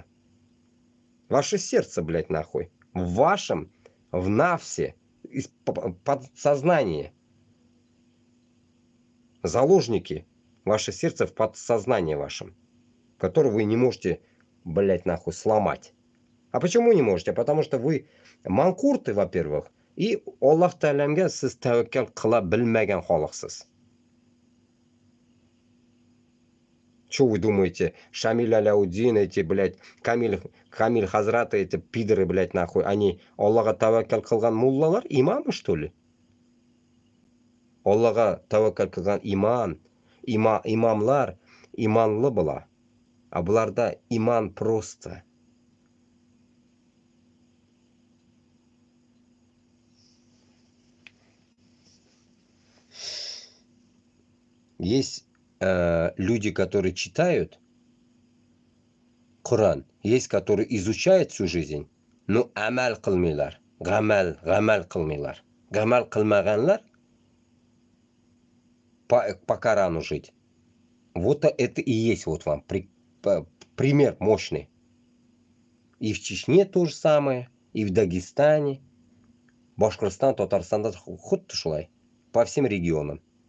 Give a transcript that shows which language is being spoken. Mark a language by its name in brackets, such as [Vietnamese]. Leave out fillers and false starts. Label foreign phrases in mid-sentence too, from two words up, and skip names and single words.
[Russian] Ваше сердце, блядь, нахуй. В вашем, в навсе, подсознании. Заложники. Ваше сердце в подсознании вашем. Которое вы не можете, блядь, нахуй сломать. А почему не можете? Потому что вы манкурты, во-первых. [Tatar] И Аллах Тәаләмгә сез тәвәккәл кыла белмәгән халыксыз. [Russian] Что вы думаете, Шамиль Аляудин, эти, блядь, Камиль Хазраты, эти пидоры, блядь, нахуй, они [Tatar] Аллаға тәвәккәл кылган муллалар, [Russian] имамы, что ли? [Tatar] Аллаға тәвәккәл кылган имамлар иманлы була. [Russian] А [Tatar] буларда иман [Russian] просто. Есть люди, которые читают Коран, есть, которые изучают всю жизнь, но [Tatar] амал кылмыйлар, гамал кылмыйлар. Гамал кылмаганлар [Russian] по Корану жить. Вот это и есть вот вам пример мощный. И в Чечне то же самое, и в Дагестане, Башкортостан, Татарстан, хоть шулай, по всем регионам.